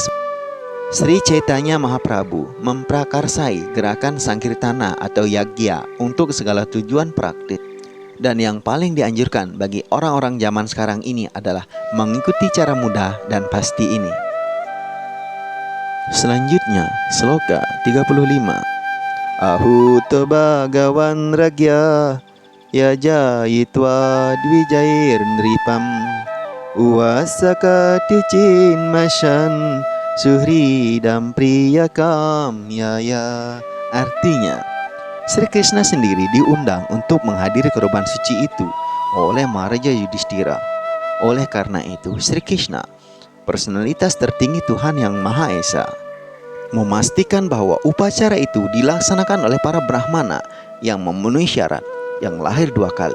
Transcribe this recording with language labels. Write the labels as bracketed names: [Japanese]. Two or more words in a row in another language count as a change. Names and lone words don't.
[Indonesian] Sri Chaitanya Mahaprabhu memprakarsai gerakan Sankirtana atau Yagya untuk segala tujuan praktik. Dan yang paling dianjurkan bagi orang-orang zaman sekarang ini adalah mengikuti cara mudah dan pasti ini. Selanjutnya, sloka 35. [Sanskrit] आहूतो भगवान् राज्ञा याजयित्वा द्विजैर् नृपम् उवासक तिचिन् मास्यान् सुहृदां प्रियकाम् यया. [Indonesian] Artinya, Sri Krishna sendiri diundang untuk menghadiri korban suci itu oleh Maharaja Yudhishthira. Oleh karena itu, Sri Krishna, personalitas tertinggi Tuhan Yang Maha Esa, memastikan bahwa upacara itu dilaksanakan oleh para Brahmana yang memenuhi syarat yang lahir 2 kali.